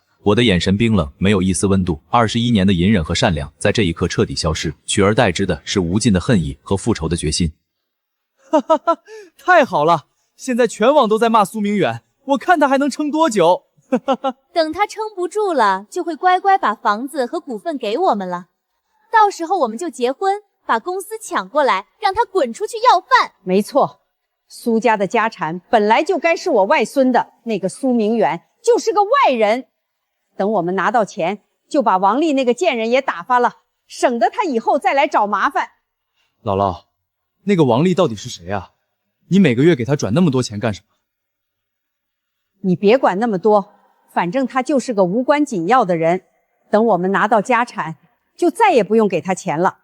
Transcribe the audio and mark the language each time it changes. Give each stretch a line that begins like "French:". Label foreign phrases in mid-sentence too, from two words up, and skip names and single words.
Chinese: 我的眼神冰冷，沒有一絲溫度。21年的隱忍和善良，在這一刻徹底消失，取而代之的是無盡的恨意和復仇的決心。哈哈哈，太好了！現在全網都在罵蘇明遠，我看他還能撐多久？哈哈哈，等他撐不住了，就會乖乖把房子和股份給我們了。到時候我們就結婚，把公司搶過來，讓他滾出去要飯。沒錯， 蘇家的家產本來就該是我外孫的，那個蘇明遠就是個外人。等我們拿到錢，就把王麗那個賤人也打發了，省得他以後再來找麻煩。姥姥，那個王麗到底是誰啊？你每個月給她轉那麼多錢幹什麼？你別管那麼多，反正他就是個無關緊要的人。等我們拿到家產，就再也不用給他錢了。